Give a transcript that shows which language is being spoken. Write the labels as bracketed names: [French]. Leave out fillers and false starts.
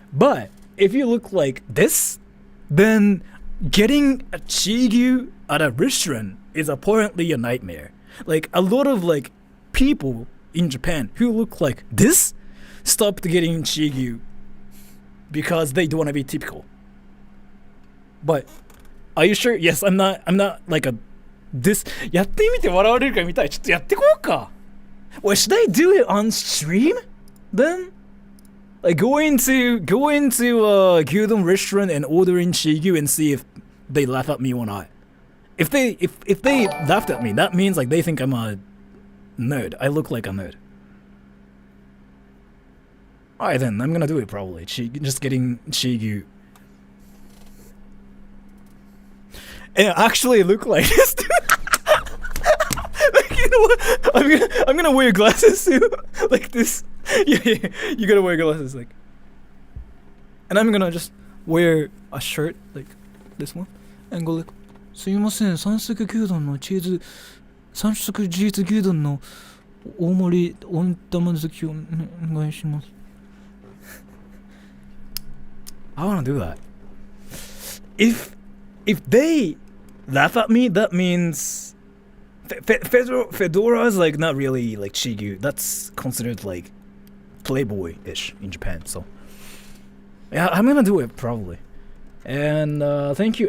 [English] But if you look like this, then getting a chigyu at a restaurant is apparently a nightmare. Like, a lot of like people in Japan who look like this stopped getting chigyu because they don't want to be typical. But are you sure? Yes, I'm not like a this [Japanese] やってみて笑われるか見たい。ちょっとやってこうか。 [English] Well, should I do it on stream then? Like go into a gyudon restaurant and ordering chigyu and see if they laugh at me or not. If they laughed at me, that means like they think I'm a nerd. I look like a nerd. Alright then, I'm gonna do it probably. Just getting chigyu. And actually look like this. Like, you know what? I'm gonna wear glasses too. Like this. Yeah, you gotta wear glasses like. And I'm gonna just wear a shirt like this one and go like, [Japanese] すいません、三色牛丼のチーズ、三色チーズ牛丼の大盛り温玉好きをお願いします。 [English] I wanna do that. If they laugh at me, that means Fedora is like not really like chigyu. That's considered like Playboy-ish in Japan. So yeah, I'm gonna do it probably. And thank you.